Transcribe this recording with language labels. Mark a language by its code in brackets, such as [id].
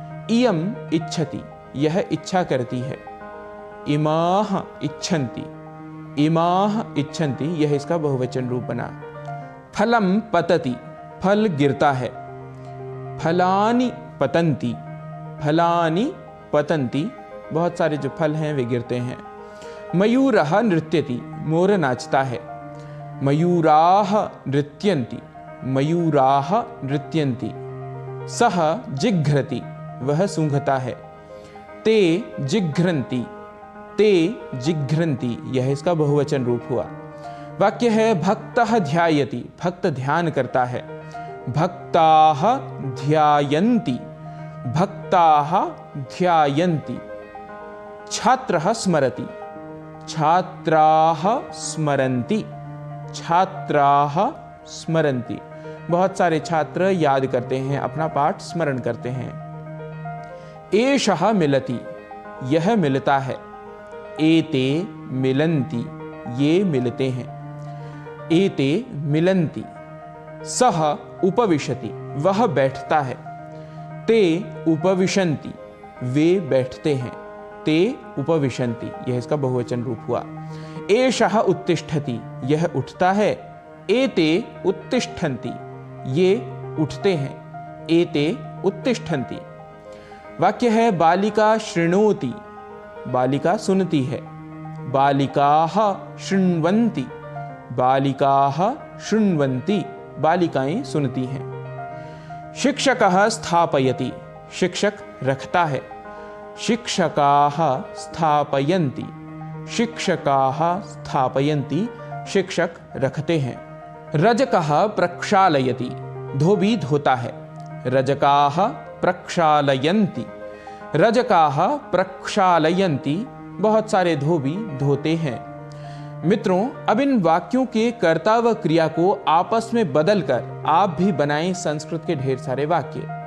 [sa] इयम इच्छति, [hi] यह इच्छा करती है। [sa] इमाह इच्छन्ति, इमाह इच्छन्ति, [hi] यह इसका बहुवचन रूप बना। [sa] फलम पतति, [hi] फल गिरता है। [sa] फलानि पतन्ति, फलानि पतन्ति, [hi] बहुत सारे जो फल हैं वे गिरते हैं। [sa] मयूरः नृत्यति, [hi] मोर नाचता है। [sa] मयूराः नृत्यन्ति, मयूराः नृत्यन्ति। सः जिघ्रति, [hi] वह सूंघता है। [sa] ते जिघ्रन्ति, ते जिघ्रन्ति, [hi] यह इसका बहुवचन रूप हुआ। वाक्य है [sa] भक्तः ध्यायति, [hi] भक्त ध्यान करता है। [sa] भक्ताः ध्यायन्ति, भक्ताः ध्यायन्ति। छात्रः स्मरति, छात्राः स्मरन्ति, छात्राः स्मरन्ति। [hi] बहुत सारे छात्र याद करते हैं, अपना पाठ स्मरण करते हैं। [sa] एषः मिलति, [hi] यह मिलता है। [sa] एते मिलन्ति, [hi] ये मिलते हैं। [sa] एते मिलन्ति। सः उपविशति, [hi] वह बैठता है। [sa] ते उपविशन्ति, [hi] वे बैठते हैं। [sa] ते उपविशन्ति, [hi] यह इसका बहुवचन रूप हुआ। [sa] एषः उत्तिष्ठति, [hi] यह उठता है। [sa] एते उत्तिष्ठन्ति, [hi] ये उठते हैं। [sa] एते उत्तिष्ठन्ति। [hi] वाक्य है [sa] बालिका शृणोति, [hi] बालिका सुनती है। [sa] बालिकाः शृण्वन्ति, बालिकाः शृण्वन्ति, [hi] बालिकाएं सुनती हैं। [sa] शिक्षकः स्थापयति, [hi] शिक्षक रखता है। [sa] शिक्षकाः स्थापयन्ति, शिक्षकाः स्थापयन्ति, [hi] शिक्षक रखते हैं। [sa] रजकः प्रक्षालयति, [hi] धोबी धोता है। [sa] रजकाः प्रक्षालयन्ति, रजकाः प्रक्षालयन्ति, [hi] बहुत सारे धोबी धोते हैं। मित्रों, अब इन वाक्यों के कर्ता व क्रिया को आपस में बदलकर आप भी बनाएं संस्कृत के ढेर सारे वाक्य।